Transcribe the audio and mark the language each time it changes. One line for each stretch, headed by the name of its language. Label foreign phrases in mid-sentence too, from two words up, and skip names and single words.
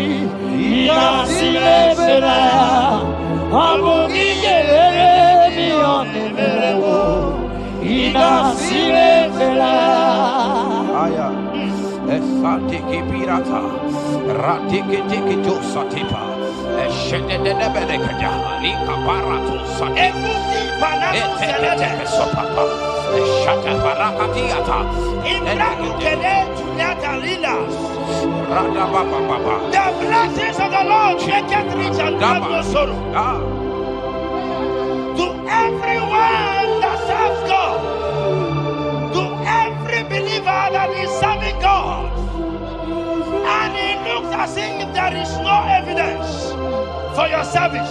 English: Inasime felaya. Amugi gebele mi ane belebo. Inasime felaya. Esatiki pirata, ratiki tiki to satipa, eshedede belekada, lika barato satipa, etete sopapa, eshata barakatiata, Ibraku kede tunatalilas. rada baba baba. The blessings of the Lord make it rich and have no sorrow. To everyone that serves God, to every believer that is serving God, and it looks as if there is no evidence for your service.